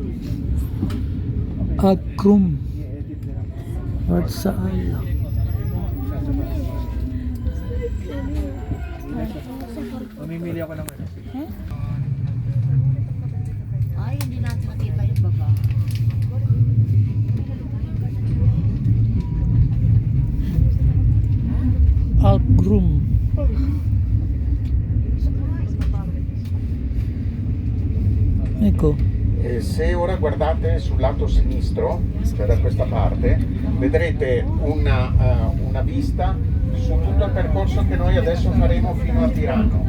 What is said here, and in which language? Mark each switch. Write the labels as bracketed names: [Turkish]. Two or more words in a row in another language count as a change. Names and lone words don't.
[Filipino] Agrum. At saan? Mamimili ako ng ano. ay, hindi natin makita yung baba. Agrum. [Italian] Ecco. E se ora guardate sul lato sinistro, cioè da questa parte, vedrete una vista su tutto il percorso che noi adesso faremo fino a Tirano.